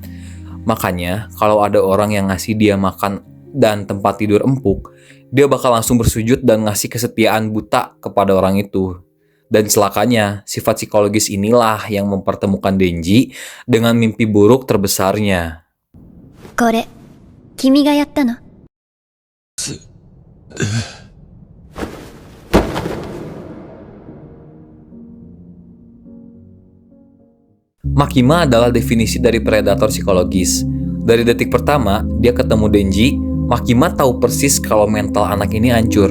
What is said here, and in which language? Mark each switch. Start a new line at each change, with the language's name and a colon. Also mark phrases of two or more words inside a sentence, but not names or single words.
Indonesian: Makanya, kalau ada orang yang ngasih dia makan dan tempat tidur empuk, dia bakal langsung bersujud dan ngasih kesetiaan buta kepada orang itu. Dan celakanya, sifat psikologis inilah yang mempertemukan Denji dengan mimpi buruk terbesarnya.
Japanese: これ、君がやったの?
Indonesian: Makima adalah definisi dari predator psikologis. Dari detik pertama dia ketemu Denji, Makima tahu persis kalau mental anak ini hancur.